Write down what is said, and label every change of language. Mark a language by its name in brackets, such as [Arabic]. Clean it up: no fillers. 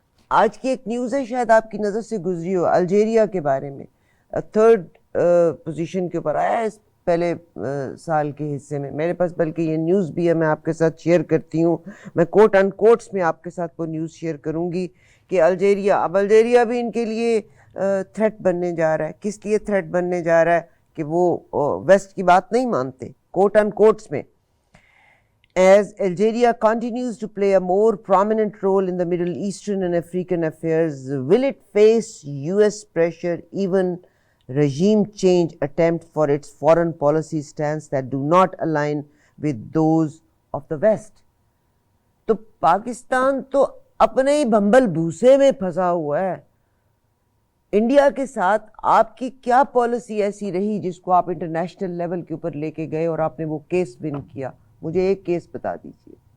[Urdu] آج کی ایک نیوز ہے, شاید آپ کی نظر سے گزری ہو, الجیریا کے بارے میں, 3rd پوزیشن کے اوپر آیا ہے اس پہلے سال کے حصے میں. میرے پاس بلکہ یہ نیوز بھی ہے, میں آپ کے ساتھ شیئر کرتی ہوں. میں کوٹ ان کوٹس میں آپ کے ساتھ وہ نیوز شیئر کروں گی کہ الجیریا, اب الجیریا بھی ان کے لیے تھریٹ بننے جا رہا ہے. کس لیے تھریٹ بننے جا رہا ہے؟ کہ وہ ویسٹ کی بات نہیں مانتے. کوٹ ان کوٹس میں, [English] as Algeria continues to play a more prominent role in the Middle Eastern and African affairs, will it face US pressure, even regime change attempt for its foreign policy stance that do not align with those of the West? [Urdu] تو پاکستان تو اپنے ہی بھنبل بھوسے میں پھنسا ہوا ہے. India کے ساتھ آپ کی کیا پالیسی ایسی رہی جس کو آپ انٹرنیشنل لیول کے اوپر لے کے گئے اور آپ نے وہ کیس ون کیا؟ مجھے ایک کیس بتا دیجیے.